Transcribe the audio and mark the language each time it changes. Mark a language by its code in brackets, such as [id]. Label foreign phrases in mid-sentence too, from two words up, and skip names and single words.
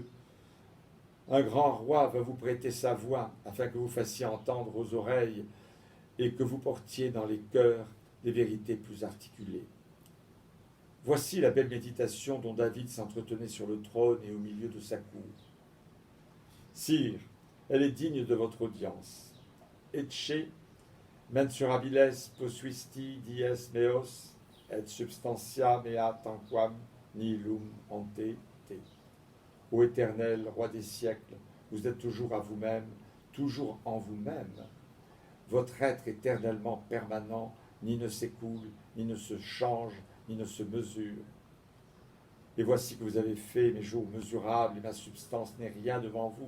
[fr] Un grand roi va vous prêter sa voix afin que vous fassiez entendre aux oreilles et que vous portiez dans les cœurs des vérités plus articulées. Voici la belle méditation dont David s'entretenait sur le trône et au milieu de sa cour. Sire, elle est digne de votre audience. [la] Ecce mensurabiles posuisti dies meos et substantia mea tanquam nihilum ante te. [fr] Ô Éternel, roi des siècles, vous êtes toujours à vous-même, toujours en vous-même. Votre être éternellement permanent, ni ne s'écoule, ni ne se change, ni ne se mesure. Et voici que vous avez fait mes jours mesurables, et ma substance n'est rien devant vous.